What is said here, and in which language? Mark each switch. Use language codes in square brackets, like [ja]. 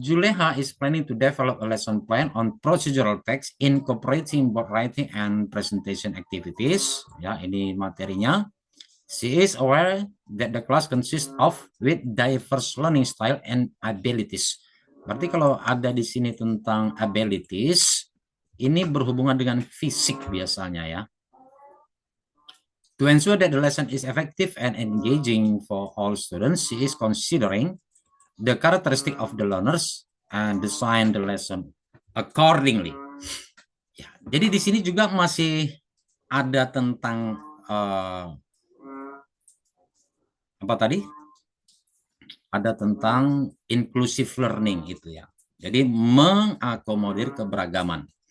[en] Juleha is planning to develop a lesson plan on procedural text incorporating both writing and presentation activities. [id] Ya, ini materinya. [en] She is aware that the class consists of with diverse learning style and abilities. [id] Berarti kalau ada di sini tentang abilities, ini berhubungan dengan fisik biasanya ya. [en] To ensure that the lesson is effective and engaging for all students, she is considering the characteristic of the learners and design the lesson accordingly. [id] Ya, jadi di sini juga masih ada tentang apa tadi? Ada tentang inclusive learning itu ya. Jadi mengakomodir keberagaman.